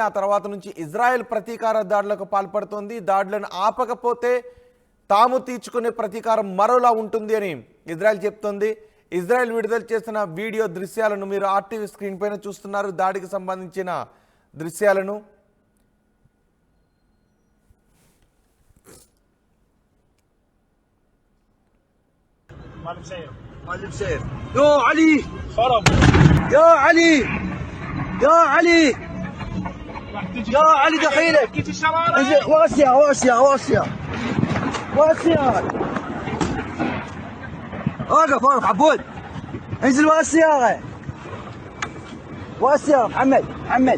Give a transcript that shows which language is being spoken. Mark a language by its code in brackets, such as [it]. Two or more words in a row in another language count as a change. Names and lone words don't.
[te] ఆ తర్వాత నుంచి ఇజ్రాయెల్ ప్రతీకార దాడులకు పాల్పడుతోంది. దాడులను ఆపకపోతే తాము తీర్చుకునే ప్రతీకారం మరోలా ఉంటుంది అని ఇజ్రాయెల్ చెప్తోంది. ఇజ్రాయెల్ విడుదల చేసిన వీడియో దృశ్యాలను మీరు ఆర్టీవీ స్క్రీన్ పైన చూస్తున్నారు. దాడికి సంబంధించిన దృశ్యాలను [ar] يا علي خرب يا علي يا علي يا علي دخيلك واسع واسع واسع واسع وقف وقف عبود انزل واسع واسع محمد محمد